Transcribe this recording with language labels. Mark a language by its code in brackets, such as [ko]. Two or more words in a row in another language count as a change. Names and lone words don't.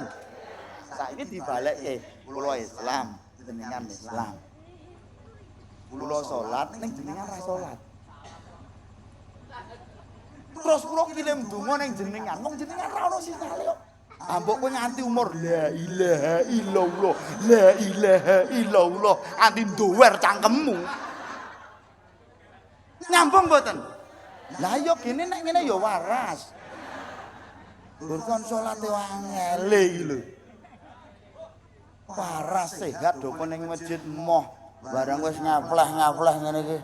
[jv] Saiki dibalekke, kula Islam, jenengan Islam. Kula salat ning jenengan ra salat. Terus kula kirim donga ning jenengan, wong jenengan ra ono sinyale kok. Ambok kowe nganti umur [ar] لا إله إلا الله لا إله إلا الله, [jv] anti ndower cangkemmu. Nyambung mboten? Lah ya gene nek ngene ya waras. Burkon salate angele iki lho. Waras sehat do ning masjid moh, barang wis ngaplah ngene iki.